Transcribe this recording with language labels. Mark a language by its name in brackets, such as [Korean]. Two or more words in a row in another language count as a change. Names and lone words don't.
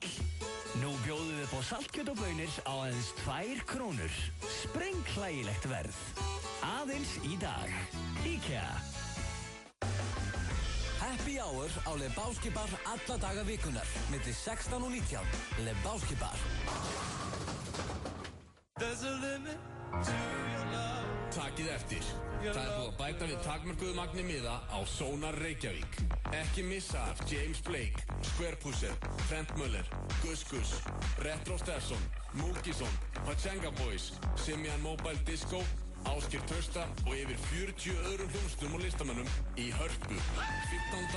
[Icelandic] Nú bjóðum við upp á saltkjöt og baunir á aðeins 2 krónur. Sprenghlægilegt verð. Aðeins í dag. IKEA. [English] Happy Hour [Icelandic] á Lebowski Bar alla daga vikunar, milli 16 og 19. Lebowski Bar. [English] There's a limit to your love. [Icelandic] Takið eftir. Það er búið að bæta við takmörkuðu magni miða á Sónar Reykjavík. Ekki missa af James Blake, Square Pusher, Trent Muller, Gus Gus, Retro Stefson, Múkisson, Pachenga Boys, Simian Mobile Disco, Ásgeir Trausta og yfir 40 öðrum hljómsveitum og listamönnum í Hörpu 15.